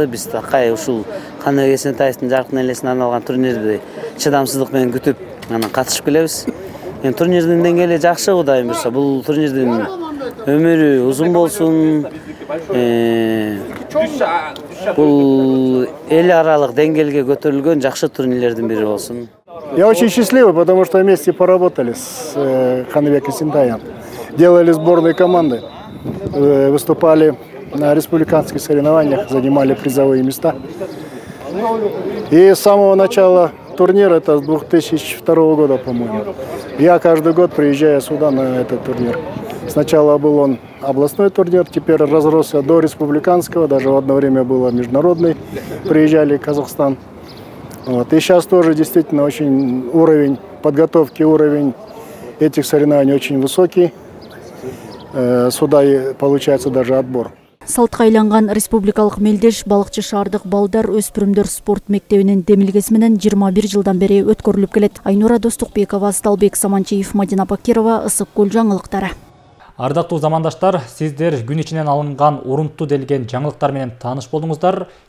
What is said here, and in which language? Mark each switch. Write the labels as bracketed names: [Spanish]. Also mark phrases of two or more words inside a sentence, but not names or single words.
[Kyrgyz] Биз такай ушул Каныбек Эсентаевдин жаркын элесине арналган турнирди чыдамсыздык менен күтүп, анан катышып келебиз. Турнирдин деңгээли жакшы, Кудайым буйрса. Бул турнирдин өмүрү узун болсун. Бул эл аралык деңгээлге көтөрүлгөн жакшы турнирлердин бири болсун. [Russian] Я очень счастливый, потому что вместе поработали с Каныбеком Эсентаевым. Делали сборные команды, выступали на республиканских соревнованиях, занимали призовые места. И с самого начала турнира, это с 2002 года, по-моему, я каждый год приезжаю сюда на этот турнир. Сначала был он областной турнир, теперь разросся до республиканского, даже в одно время было международный, приезжали в Казахстан. Вот. И сейчас тоже действительно очень уровень подготовки, уровень этих соревнований очень высокий. Сюда получается даже отбор. [Kyrgyz] Салтка айланган республикалык мелдеш балыкчы шаардык балдар өспүрүмдөр спорт мектебинин демилгеси менен 21 жылдан бери өткөрүлүп келет. Айнура Достукбекова, Сталбек Саманчиев, Мадина Бакирова, Ысык Көл жаңылыктары. Ардактуу замандаштар, сиздер күн ичинен алынган урунттуу делген жаңылыктар менен тааныш болдуңуздар.